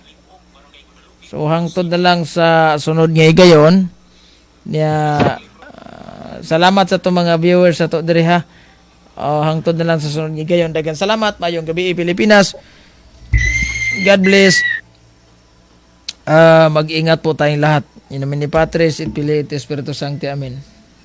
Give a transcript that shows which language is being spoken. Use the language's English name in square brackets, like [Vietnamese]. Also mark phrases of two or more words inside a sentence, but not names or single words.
[Cebuano] So hangtod na lang sa sunod nga higayon niya salamat sa to mga viewers sa to diri ha. Hangtod na lang sa sunod nga higayon. Daghang salamat mayong gabi Pilipinas. [English] God bless. [Filipino] Mag-ingat po tayong lahat. [Latin] In nomine ni Patris et Filii et Spiritus Sancti. Amen.